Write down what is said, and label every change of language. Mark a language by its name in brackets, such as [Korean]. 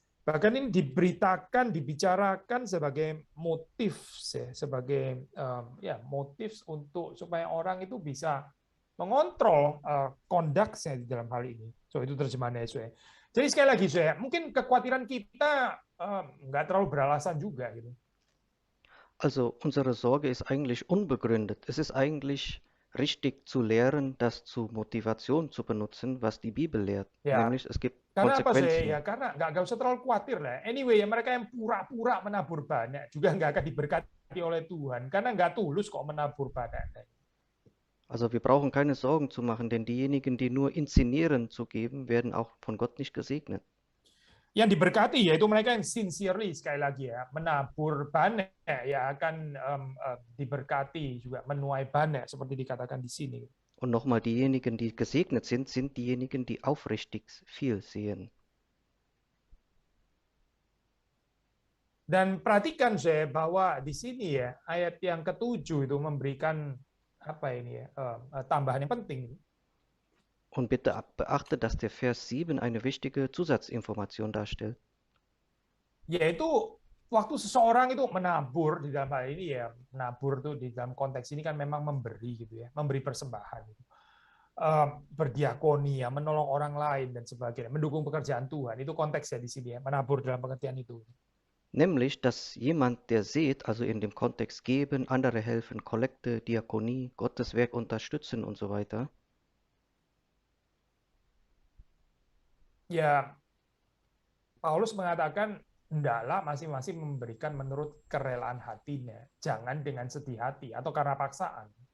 [Indonesian] Bahkan ini diberitakan, dibicarakan sebagai motif, sebagai motif untuk supaya orang itu bisa mengontrol conduct-nya di dalam hal ini. So itu terjemahannya saya. Jadi sekali lagi saya, mungkin kekhawatiran kita nggak terlalu beralasan juga gitu. [German] Also unsere Sorge ist eigentlich unbegründet. Es ist eigentlich richtig zu lehren, das zur Motivation zu benutzen, was die Bibel lehrt. [Indonesian] Ya, [German] Nämlich es gibt [Indonesian] karena apa sih? [German] Konsequenzen. [Indonesian] Ya karena nggak usah terlalu khawatir lah. Anyway, ya mereka yang pura-pura menabur banyak juga nggak akan diberkati oleh Tuhan karena nggak tulus kok menabur banyak. [German] Also wir brauchen keine Sorgen zu machen, denn diejenigen, die nur inszenieren zu geben, werden auch von Gott nicht gesegnet. [Indonesian] Yang diberkati yaitu mereka yang sincerely, sekali lagi ya, menabur banyak ya akan diberkati juga, menuai banyak seperti dikatakan di sini. [German] Und nochmal, diejenigen, die gesegnet sind, sind diejenigen, die aufrichtig viel sehen. [Indonesian] Dan perhatikan saya bahwa di sini ya ayat yang ke-7 itu memberikan apa ini ya tambahan yang penting. [German] Und bitte beachte, dass der Vers 7 eine wichtige Zusatzinformation darstellt. [Indonesian] Yaitu waktu seseorang itu menabur di dalam hal ini ya, menabur tuh di dalam konteks ini kan memang memberi gitu ya, memberi persembahan gitu. Berdiakoni ya, menolong orang lain dan sebagainya, mendukung pekerjaan Tuhan. Itu konteksnya di sini ya, menabur dalam pengertian itu. [German] Nämlich, dass jemand, der sät, also in dem Kontext geben, andere helfen, Kollekte, Diakonie, Gottes Werk unterstützen und so weiter. [Indonesian] Ya, Paulus mengatakan hendaklah masing-masing memberikan menurut kerelaan hatinya, jangan dengan sedih hati atau karena paksaan.